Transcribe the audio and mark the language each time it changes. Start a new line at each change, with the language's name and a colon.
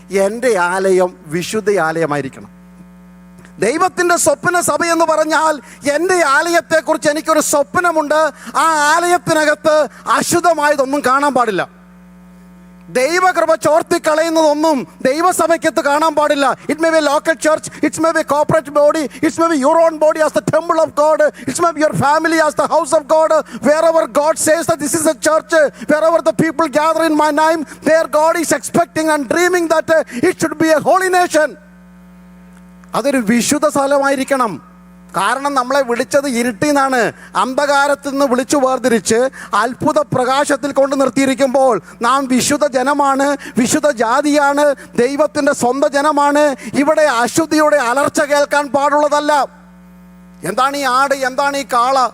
Malayalam: എൻ്റെ ആലയം വിശുദ്ധ ആലയമായിരിക്കണം. ദൈവത്തിൻ്റെ സ്വപ്ന സഭ എന്ന് പറഞ്ഞാൽ എൻ്റെ ആലയത്തെക്കുറിച്ച് എനിക്കൊരു സ്വപ്നമുണ്ട്. ആ ആലയത്തിനകത്ത് അശുദ്ധമായതൊന്നും കാണാൻ പാടില്ല. ദൈവകൃപ ചോർത്തി കളയുന്നതൊന്നും ദൈവസഭയ്ക്കകത്ത് കാണാൻ പാടില്ല.
English: It may be local church, it's may be corporate body, it's may be your own body as the temple of God, it's may be your family as the house of God. Wherever God says that this is a church, wherever the people gather in my name, there God is expecting and dreaming that it should be a holy nation.
Malayalam: അതൊരു വിശുദ്ധ സ്ഥലമായിരിക്കണം. കാരണം നമ്മളെ വിളിച്ചത് ഇരുട്ടിൽ നിന്നാണ്, അന്ധകാരത്തിൽ നിന്ന് വിളിച്ചു വേർതിരിച്ച് അത്ഭുത പ്രകാശത്തിൽ കൊണ്ട് നിർത്തിയിരിക്കുമ്പോൾ നാം വിശുദ്ധ ജനമാണ്, വിശുദ്ധ ജാതിയാണ്, ദൈവത്തിൻ്റെ സ്വന്തം ജനമാണ്. ഇവിടെ അശുദ്ധിയുടെ അലർച്ച കേൾക്കാൻ പാടുള്ളതല്ല. എന്താണ് ഈ ആട്, എന്താണ് ഈ കാള?